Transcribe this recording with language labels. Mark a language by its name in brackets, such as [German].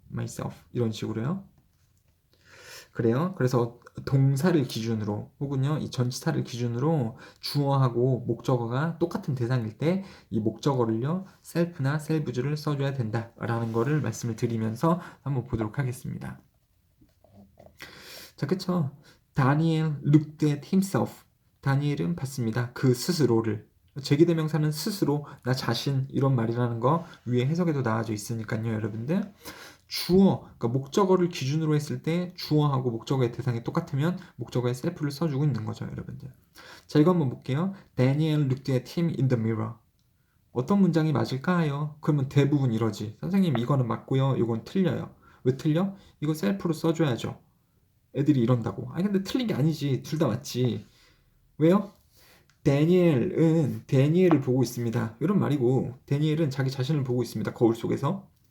[Korean] myself 이런 식으로요. 그래요. 그래서 동사를 기준으로 혹은요, 이 전치사를 기준으로 주어하고 목적어가 똑같은 대상일 때 이 목적어를요, self나 selves를 써줘야 된다라는 거를 말씀을 드리면서 한번 보도록 하겠습니다. 자, 그쵸? [English] 다니엘 looked at himself. [Korean] 다니엘은 봤습니다. 그 스스로를. 제기대명사는 스스로, 나 자신 이런 말이라는 거 위에 해석에도 나와져 있으니까요, 여러분들. 주어, 그러니까 목적어를 기준으로 했을 때 주어하고 목적어의 대상이 똑같으면 목적어에 self를 써주고 있는 거죠, 여러분들. 자, 이거 한번 볼게요. [English] Daniel looked at him in the mirror. [Korean] 어떤 문장이 맞을까요? 그러면 대부분 이러지. 선생님, 이거는 맞고요, 이건 틀려요. 왜 틀려? 이거 self로 써줘야죠. 애들이 이런다고. 아니, 근데 틀린 게 아니지. 둘 다 맞지. 왜요? 데니엘을 보고 있습니다. 이런 말이고, 데니엘은 자기 자신을 보고 있습니다. 거울 속에서.